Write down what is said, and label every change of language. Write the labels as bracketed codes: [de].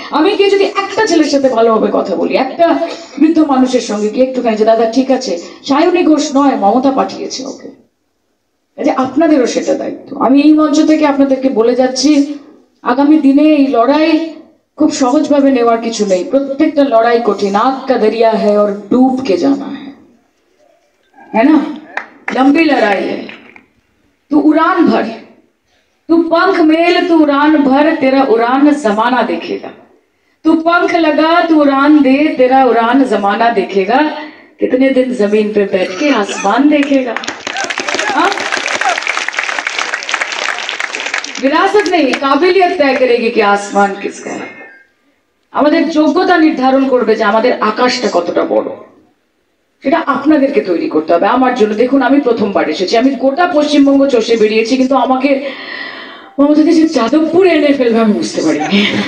[bn] আমি গিয়ে যদি একটা ছেলের সাথে ভালোভাবে কথা বলি, একটা বৃদ্ধ মানুষের সঙ্গে গিয়ে একটুখানি যে দাদা ঠিক আছে, সায়নী ঘোষ নয়, মমতা পাঠিয়েছে ওকে, যে আপনাদেরও সেটা দায়িত্ব। আমি এই মঞ্চ থেকে আপনাদেরকে বলে যাচ্ছি, আগামী দিনে এই লড়াই খুব সহজভাবে নেওয়ার কিছু নেই। প্রত্যেকটা লড়াই কঠিন। [hi] आग का दरिया है और डूब के जाना है ना? लंबी लड़ाई है। तू उड़ान भर, तू पंख मेल, तू उड़ान भर, तेरा उड़ान जमाना देखेगा। तू पंख लगा, तू उड़ान दे, तेरा उड़ान जमाना देखेगा। कितने दिन जमीन पे बैठ के आसमान देखेगा। हाँ? विरासत नहीं, काबिलियत तय करेगी कि आसमान किसका है। [bn] আমাদের যোগ্যতা নির্ধারণ করবে যে আমাদের আকাশটা কতটা বড়, সেটা আপনাদেরকে তৈরি করতে হবে। আমার জন্য দেখুন, আমি প্রথমবার এসেছি, আমি গোটা পশ্চিমবঙ্গ চষে বেরিয়েছি, কিন্তু আমাকে মমতা যে যাদবপুরে এনে ফেলবে আমি বুঝতে পারিনি।